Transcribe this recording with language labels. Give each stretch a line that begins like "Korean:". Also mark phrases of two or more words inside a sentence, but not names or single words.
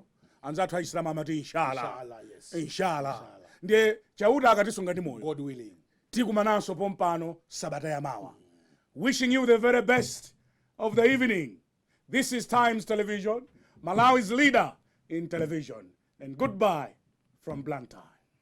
Nyanja: Anzathu aisilamu amati inshallah. Ndiye chauta akatisunga ndi moyo.
English: God willing.
Nyanja: Tikumananso pompano Sabata yamawa.
English: Wishing you the very best of the evening. This is Times Television, Malawi's leader in television. And goodbye from Blantyre.